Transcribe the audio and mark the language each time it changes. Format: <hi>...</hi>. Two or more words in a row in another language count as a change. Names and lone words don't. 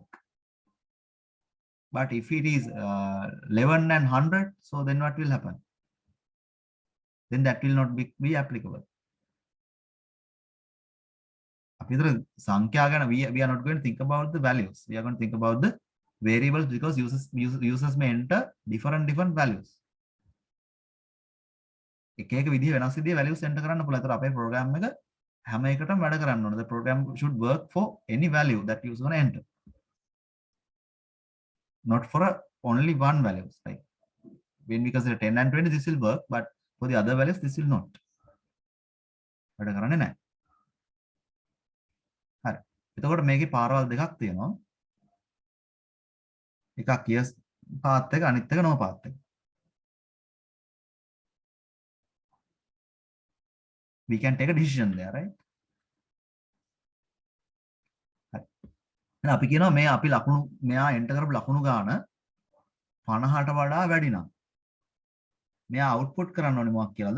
<en>But if it is 11 and 100, so then what will happen? Then that will not be applicable. We are not going to think about the values. We are going to think about the variables because users may enter different values.</en> <si>එක එක විදිහ වෙනස් විදිහේ</si> <en>values enter</en> <si>කරන්න පුළුවන්. ඒතර අපේ program එක හැම එකටම වැඩ කරන්න ඕනේ.</si> <en>The program should work for any value that user gonna enter. Not for only one values. Like when we consider 10 and 20, this will work, but for the other values, this will not.</en> <si>වැඩ කරන්නේ නැහැ. හරි. එතකොට මේකේ පාරවල් දෙකක් තියෙනවා. එකක්</si> <en>yes path</en> <si>එක අනිත් එක</si> <en>no path</en> <si>එක.</si> <en>We can take a decision there, right?</en> <si>හරි. එහෙනම් අපි කියනවා මේ අපි ලකුණු මෙයා enter කරපු ලකුණු ගාන 50ට වඩා වැඩි නම් මෙයා output කරන්න ඕනේ මොකක් කියලාද?</si>